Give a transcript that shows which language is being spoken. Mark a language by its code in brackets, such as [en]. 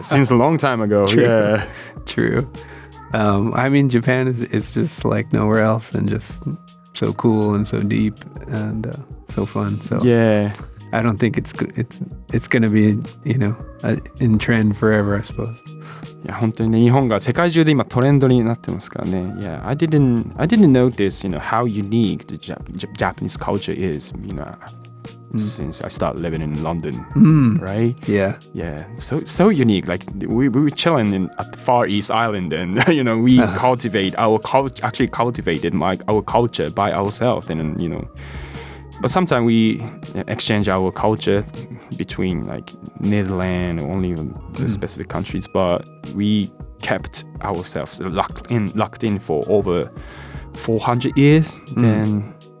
[en] Since a long time ago. True. Yeah. True. I mean, Japan is just like nowhere else and just so cool and so deep and so fun. So yeah, I don't think it's gonna be in trend forever, I suppose. [ja] いや本当にね日本が世界中で今トレンドになってますからね。 [en] Yeah, I didn't notice how unique the Japanese culture is. Since I started living in London, right? Yeah. So unique. Like we were chilling at the Far East Island, and we cultivated our culture by ourselves, and But sometimes we exchange our culture between like Netherlands or only the specific countries, but we kept ourselves locked in for over 400 years. Then.